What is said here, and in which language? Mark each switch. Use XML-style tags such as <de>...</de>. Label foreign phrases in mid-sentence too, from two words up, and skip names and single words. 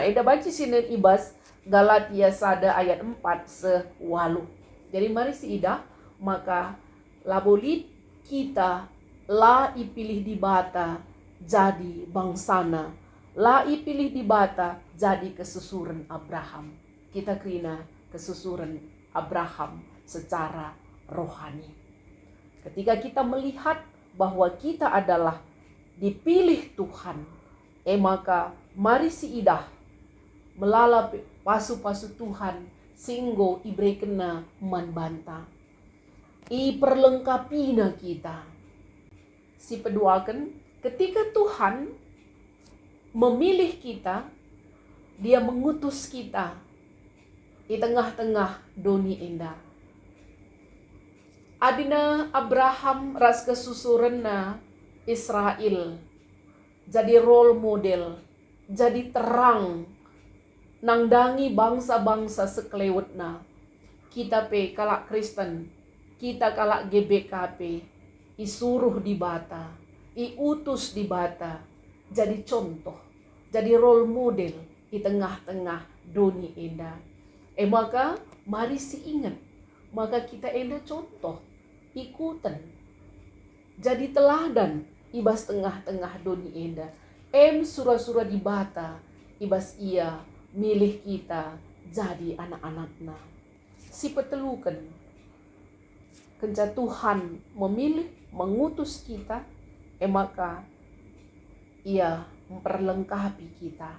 <btx>Eda baca sini ibas Galatia 1 ayat 4 sewalu. Jadi mari si idah, maka labolit kita la ipilih di bata jadi bangsana, la ipilih di bata jadi kesusuran Abraham. Kita kena kesusuran Abraham</btx> <id>secara rohani. Ketika kita melihat bahwa kita adalah dipilih Tuhan, maka mari</id> <btx>si idah melala pasu-pasu Tuhan singgo ibre kena man banta. I perlengkapina kita. Si peduakan,</btx> <id>ketika Tuhan memilih kita, Dia mengutus kita di tengah-tengah dunia indah.</id> <btx>Adina Abraham ras kesusurenna Israel jadi</btx> <en>role model,</en> <btx>jadi terang nangdangi bangsa-bangsa sekelewetna. Kita kalak Kristen, kita kalak GBKP, isuruh di bata, iutus di bata,</btx> <id>jadi contoh, jadi</id> <en>role model</en> <id>di tengah-tengah dunia indah.</id> <btx>Maka mari si ingat, maka kita indah contoh, ikutan, jadi teladan ibas tengah-tengah dunia indah. Surah-surah di bata, ibas ia milih kita jadi anak-anaknya. Si petelukan, kenca</btx> <id>Tuhan memilih, mengutus kita, maka Ia memperlengkapi kita.</id>